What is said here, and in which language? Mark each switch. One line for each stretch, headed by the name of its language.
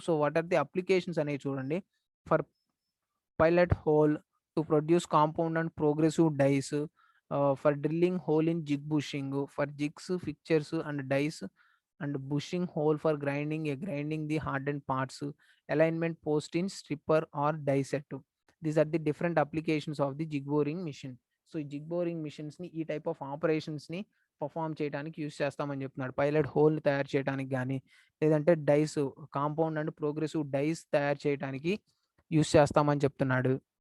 English: so what are the applications
Telugu: అనేవి చూడండి.
English: For pilot hole to produce compound and progressive dies, for drilling hole in jig bushing, for jigs fixtures and dies and bushing hole for grinding the hardened parts, alignment post in stripper or die set. These are the different applications of the jig boring machine.
Telugu: So ఈ zig boring machines ని ఈ type of operations ని perform చేయడానికి use చేస్తామని చెప్తున్నాడు. Pilot whole తయారు చేయడానికి కానీ, లేదంటే dice compound and progressive dice తయారు చేయడానికి యూస్ చేస్తామని చెప్తున్నాడు.